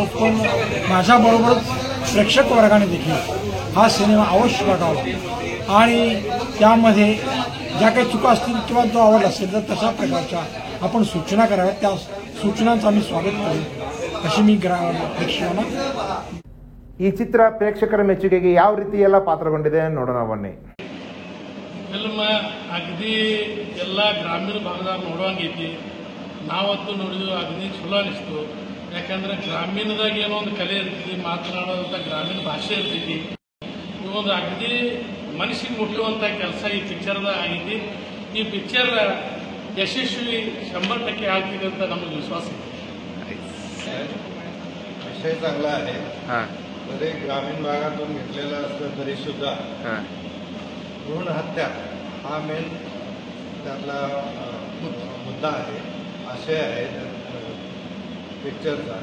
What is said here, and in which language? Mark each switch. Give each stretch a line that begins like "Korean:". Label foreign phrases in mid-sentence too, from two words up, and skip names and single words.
Marathi: पण माझ्याबरोबरच प्रेक्षक वर्गाने देखील हा सिनेमा अवश्य बघावा आणि त्यामध्ये ज्या काही चुका असतील किंवा जो आवड असेल तर तशा प्रकारच्या आपण सूचना कराव्यात. त्या सूचनांचं आम्ही स्वागत करू अशी मी प्रेक्षकांना.
Kannada: ಈ ಚಿತ್ರ ಪ್ರೇಕ್ಷಕರ ಮೆಚ್ಚುಗೆಗೆ ಯಾವ ರೀತಿ ಎಲ್ಲ ಪಾತ್ರಗೊಂಡಿದೆ ನೋಡೋಣ ಬನ್ನಿ. ಫಿಲ್ಮ್ ಅಗದಿ ಎಲ್ಲ ಗ್ರಾಮೀಣ ಭಾಗದಾಗ ನೋಡುವಂಗೈತಿ. ನಾವತ್ತು ನೋಡಿದ್ವಿ, ಅಗದಿ ಚಲೋ ಅನಿಸ್ತು. ಯಾಕಂದ್ರೆ ಗ್ರಾಮೀಣದಾಗ ಏನೋ ಒಂದು ಕಲೆ ಇರ್ತೈತಿ, ಮಾತನಾಡೋದಂಥ ಗ್ರಾಮೀಣ ಭಾಷೆ ಇರ್ತೈತಿ. ಇವೊಂದು ಅಗದಿ ಮನಸ್ಸಿಗೆ ಮುಟ್ಟುವಂಥ ಕೆಲಸ ಈ ಪಿಕ್ಚರ್ದಾಗ ಆಗೈತಿ. ಈ ಪಿಕ್ಚರ್ ಯಶಸ್ವಿ 100% ಆಗ್ತಿದೆ ಅಂತ ನಮಗೆ ವಿಶ್ವಾಸ ಇದೆ.
Marathi: विषय चांगला आहे. जरी ग्रामीण भागातून घेतलेला असलं तरी सुद्धा भ्रूण हत्या हा मेन त्यातला मुद्दा आहे, आशय आहे पिक्चरचा.